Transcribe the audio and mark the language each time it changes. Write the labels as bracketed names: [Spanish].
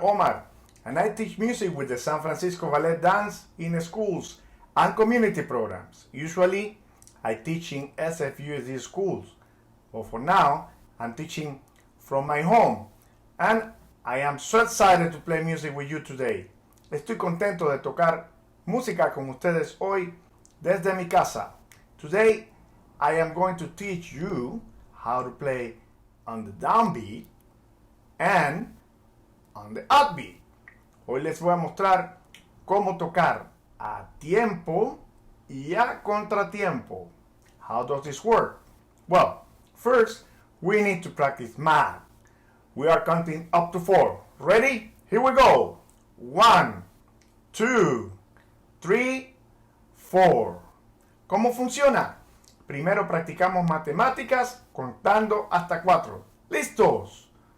[English] Omar and I teach music with the San Francisco Ballet Dance in schools and community programs. Usually I teach in SFUSD schools, but for now I'm teaching from my home and I am so excited to play music with you today. [Spanish] Estoy contento de tocar música con ustedes hoy desde mi casa. [English] Today I am going to teach you how to play on the downbeat and on the upbeat. [Spanish] Hoy les voy a mostrar cómo tocar a tiempo y a contratiempo. [English] How does this work? Well, first we need to practice math. We are counting up to 4. Ready? Here we go. 1, 2, 3, 4. [Spanish] ¿Cómo funciona? Primero practicamos matemáticas contando hasta 4. ¿Listos?